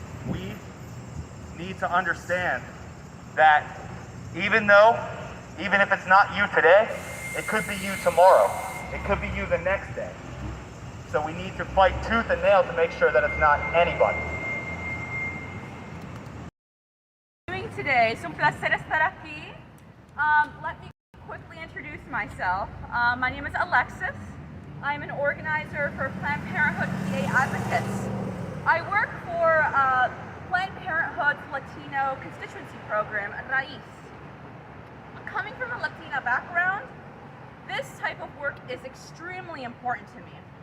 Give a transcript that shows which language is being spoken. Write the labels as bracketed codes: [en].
[en] We need to understand that even if it's not you today, it could be you tomorrow. It could be you the next day. So we need to fight tooth and nail to make sure that it's not anybody. Today, [es] es un placer estar aquí. [en] Let me quickly introduce myself. My name is Alexis. I'm an organizer for Planned Parenthood PA Advocates. I work for Planned Parenthood's Latino constituency program, Rallies. Coming from a Latina background, this type of work is extremely important to me.